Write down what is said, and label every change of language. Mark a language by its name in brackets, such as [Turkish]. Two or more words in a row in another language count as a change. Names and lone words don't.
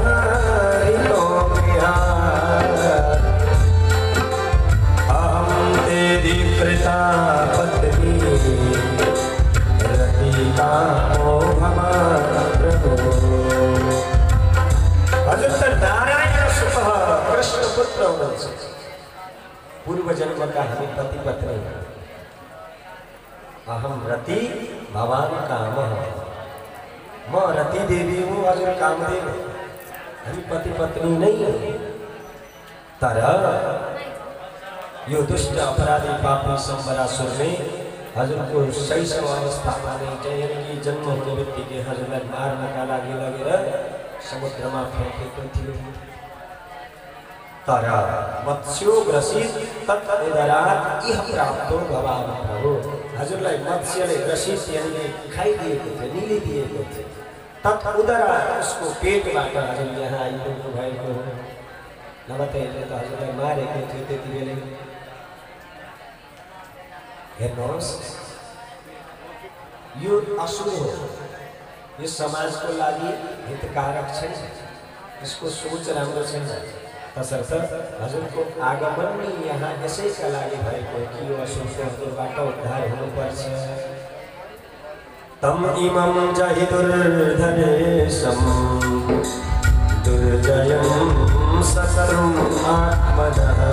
[Sanskrit] कृता पत्नी रति कामो भव प्रभु [Nepali] हजुर नारायण सुत कृष्ण पुत्र हुनुहुन्छ पूर्व जन्मका हामी पति पत्नी [Sanskrit] अहम रति भवान् कामः [Nepali] म रति देवी हूँ हजुर कामदेव हामी पति पत्नी नै हौं तर यो दुष्ट अपराधी पापी सम्बरासुर ने हजुरको शैशव अवस्थामा नै जयरकी जन्म हुने बित्तिकै हजुरलाई मार्नका लागि लगेर समुद्रमा फ्याँकेको थियो तर [Sanskrit] मत्स्यो ग्रसित तत् उदरात् इह प्राप्तो भवान् प्रभु [Nepali] हजुरलाई मत्स्यले ग्रसित यानी खाइदिएको थियो निलिदिएको थियो [Sanskrit] तत् उदरात् [Nepali] उसको पेटबाट हजुर यहाँ आइपुग्नु भएको हो नभए त हजुरलाई मारेको थियो त्यति बेलै हेर्नुहोस् यो असुर हो यो समाजको लागि हितकारक छैन यसको सोच राम्रो छैन तसर्थ हजुरको आगमन नै यहाँ यसैका लागि भएको कि यो असुरबाट उद्धार हुनुपर्छ [Sanskrit] तम इमं जहि दुर्धनेशं दुर्जयं शत्रुम् आत्मनः